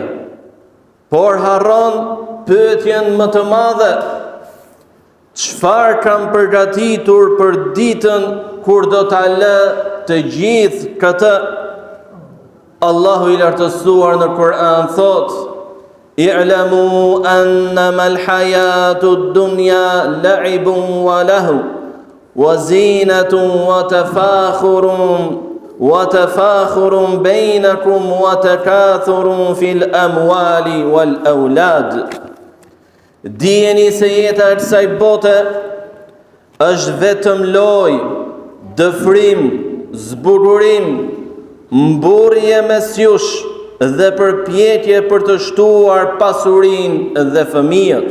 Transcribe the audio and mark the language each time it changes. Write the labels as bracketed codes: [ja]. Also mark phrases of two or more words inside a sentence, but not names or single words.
[sq] Por harron pyetjen më të madhe: çfarë kam përgatitur për ditën kur do ta lë të gjithë këtë? Allahu i lartësuar në Kur'an thotë: [ar] اعلموا أنما الحياة الدنيا لعب وله وزينة وتفاخر بينكم وتكاثر في الأموال والأولاد. [sq] Dijeni se jeta e kësaj bote është vetëm lojë, dëfrim, zbukurim, mburrje mes jush dhe përpjekje për të shtuar pasurinë dhe fëmijët.